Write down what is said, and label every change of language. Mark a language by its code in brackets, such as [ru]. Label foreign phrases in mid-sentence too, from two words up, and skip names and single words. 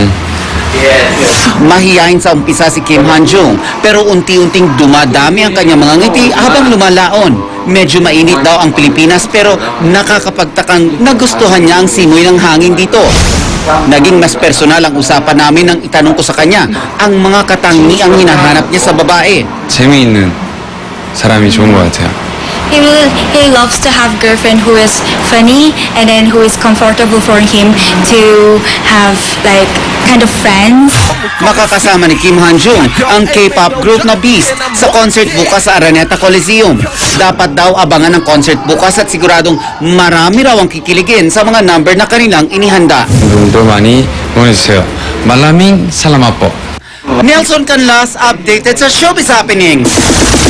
[tl] Mahiyain sa umpisa si Kim Han-jung, pero unti-unting dumadami ang kanyang mga ngiti habang lumalaon. Medyo mainit daw ang Pilipinas pero nakakapagtakang nagustuhan niya ang simoy ng hangin dito. Naging mas personal ang usapan namin nang itanong ko sa kanya ang mga katangiang hinahanap niya sa babae. [ko] 재미있는 사람이 좋은 것 같아요. [en] He loves to have girlfriend who is funny and then who is comfortable for him to have like kind of friends. [tl] Makakasama ni Kim Han-jung ang [en] K-pop group [tl] na Beast sa concert bukas sa Araneta Coliseum. Dapat daw abangan ang concert bukas at siguradong marami raw ang kikiligin sa mga number na kanilang inihanda. [ko] 여러분도 많이 응원해주세요. [tl] Maraming salamat po. Nelson Canlas updated sa Showbiz Happenings.